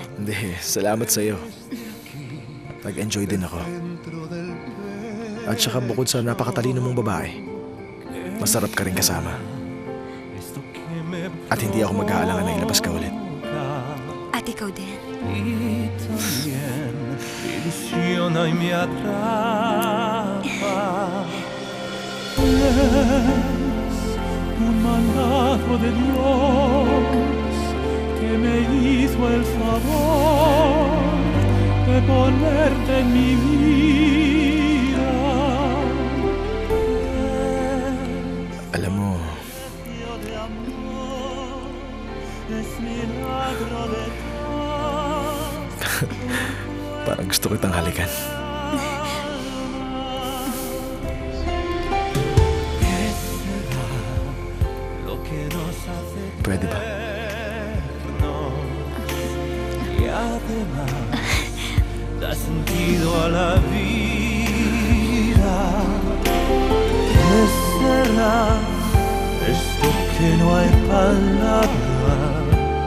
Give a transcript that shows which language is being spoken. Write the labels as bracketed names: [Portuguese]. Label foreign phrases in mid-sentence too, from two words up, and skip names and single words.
[Filipino] Hindi, salamat sa'yo. Nag-enjoy din ako. At saka bukod sa napakatalino mong babae, masarap ka rin kasama. At hindi ako mag-aalangan na ilabas ka ulit. At ikaw din. [Spanish] Y también ilusiona y me atrapa. Es un mandato de Dios que me hizo el favor de ponerte en mi vida. [Filipino] Alam mo, [Spanish] Es milagro de [Filipino] parang gusto kitang halikan. Pwede ba? [Spanish] Y además da sentido a la vida. ¿Qué será esto que no hay palabras?